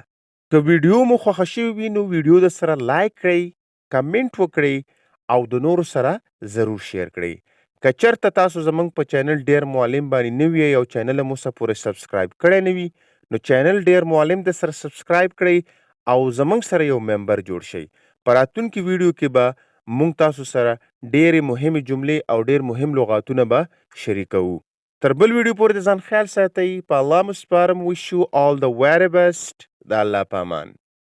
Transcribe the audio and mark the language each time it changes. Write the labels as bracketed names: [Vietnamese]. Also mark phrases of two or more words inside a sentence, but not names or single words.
[Pashto] که ویډیو مو خوښه شوې وي نو ویډیو د سره لایک کړئ کمنټ وکړئ او د نورو سره ضرور شیر کړئ. که چېرته تاسو زموږ په چینل ډیر معلم باندې نوي یې او چینل مو څه پورې سبسکرایب کړی نه وي نو چینل ډیر معلم د سره سبسکرایب کړئ او زموږ سره یو ممبر جوړ شئ. په راتلونکي ویډیو کې به موږ تاسو سره ډېرې مهمې جملې او ډېر مهم لغاتونه به شریکوو. تر بل ویډیو پورې د ځان خیال ساتئ. په الله مو سپارم. [English] wish you all the very best. [Pashto] د الله په امان.